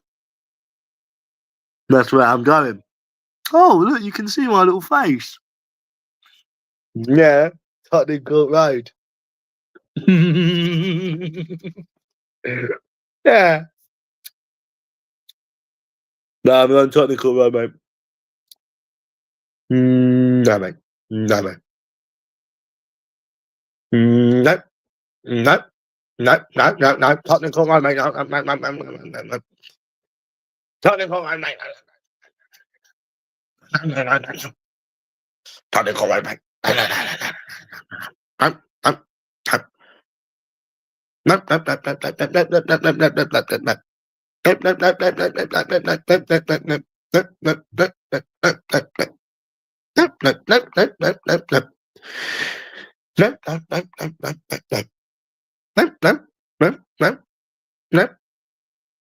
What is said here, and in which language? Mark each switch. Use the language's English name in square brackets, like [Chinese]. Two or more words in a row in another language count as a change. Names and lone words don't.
[English] That's where I'm going. Oh, look, you can see my little face. Yeah, Tottenham Court Road. Yeah. No, I'm going Tottenham Court Road, mate. No, mate. No, mate. No. No. No, no, no, no. Tottenham Court Road, mate. No, no, no, no, no, no, no. Tottenham Court Road, mate. No, no, no, no, no. Tottenham Court Road, mate. No, no, no, no, no. No, no, no. No, no, no, no, no, no, no, no, no, no, no, no, no, no. Get